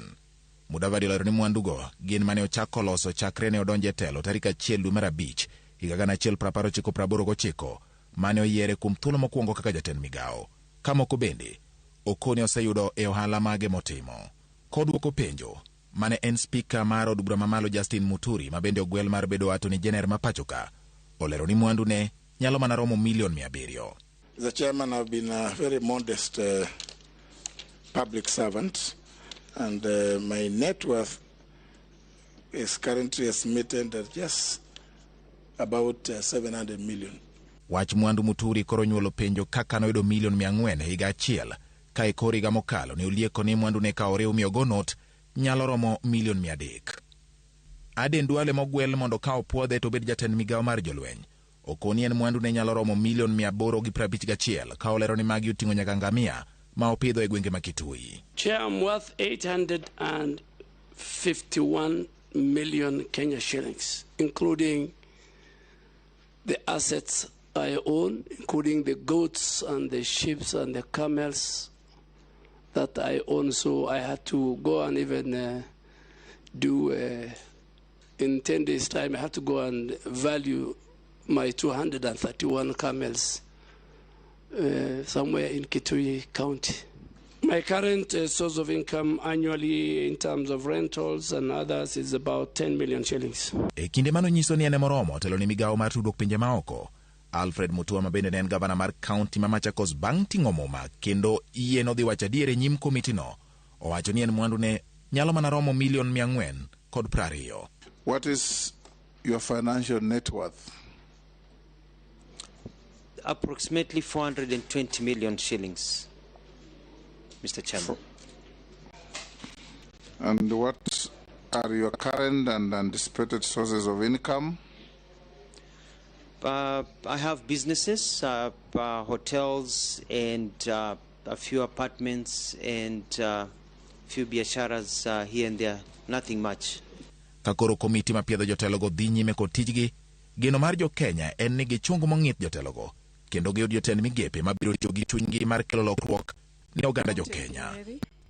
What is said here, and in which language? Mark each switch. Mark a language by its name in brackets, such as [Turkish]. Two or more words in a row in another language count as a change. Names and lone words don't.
[Luo (Kenya and Tanzania)] Mudavadi olero ni mwandugo gin mane ochako loso chakre ne odonje telo tarik 1 dwe mar abich higa 1989 mane oyiere kuom thuolo mokwongo kaka jatend migawo. Ka moko bende okoni oseyudo e ohala mage motimo. Kodwoko penjo mane en spika mar od bura mamalo Justin Muturi ma bende ogwel mar bedo [English] attorney general [Luo (Kenya and Tanzania)] ma pachoka olero ni mwandu ne nyalo mana romo milion 700. [English] As a chairman, I've been a very modest public servant, and my net worth is currently estimated at just about 700 million. [Luo (Kenya and Tanzania)] Wach mwandu Muturi koro nyuolo penjo kaka noyudo milion 400 higa achiel, ka e kor higa mokalo ne olieko ni mwandu ne ka oriw miyogo not nyalo romo milion 300. Aden Duale mogwel mondo ka opuodhe to bed jatend migawo mar jolweny okoni en mwandu ne nyalo romo milion 851 ka olero ni magi oting'o nyaka ngamia ma opidho e gwenge ma Kitui. [English] I'm worth 851 million Kenya shillings, including the assets I own, including the goats and the sheep and the camels that I own. So I had to go and even in 10 days' time, I had to go and value my 231 camels somewhere in Kitui County. My current source of income annually in terms of rentals and others is about 10 million shillings. [Luo (Kenya and Tanzania)] E kinde mano nyiso ni ene moromo telo ni migawo mar tudruok pinje maoko, Alfred Mutua ma bende ne en gavana mar kaunti ma Machakos bang' ting'o muma kendo iye nodhi wacho adier e nyim komitino, owacho ni en mwandu ne nyalo mana romo milion 420. [English] What is your financial net worth? Approximately 420 million shillings, Mr. Chairman. And what are your current and anticipated sources of income? I have businesses, hotels, and a few apartments, and a few biasharas here and there. Nothing much. [Luo (Kenya and Tanzania)] Kakoro komiti mapiedho jotelogo dhi nyime kod tijgi, geno mar jo-Kenya en ni gichung mong'ith jotelogo kendo giyud jotend migepe mabiro tiyo gi chunygi mar kelo lokruok ne oganda jo-Kenya.